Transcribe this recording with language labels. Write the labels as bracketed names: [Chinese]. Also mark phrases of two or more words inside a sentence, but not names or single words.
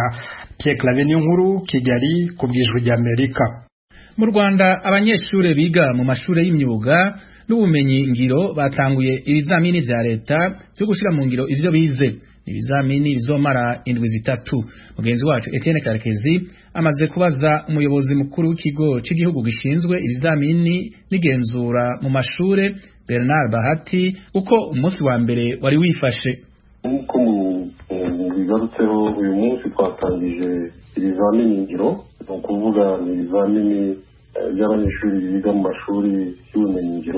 [Rundi] Pierre Claver Nkuru, Kigali, ku bw'ijwi ry'Amerika. Mu Rwanda abanyeshure biga mu mashure y'imyuga n'ubumenyi ngiro batanguye ibizamini vya leta byo gushira mu ngiro ivyo bize. Ibizamini bizomara indwi zitatu. [Kinyarwanda] Mugenzi wacu Etienne Karekezi amaze kubaza umuyobozi mukuru w'ikigo cy'igihugu gishinzwe ibizamini n'igenzura mu mashure Bernard Bahati uko umunsi wa mbere wari wifashe. Uko bigarutseho uyu munsi twatangije ibizamini ngiro, ni ukuvuga ni ibizamini by'abanyeshuri biga mu mashuri y'ubumenyi ngiro.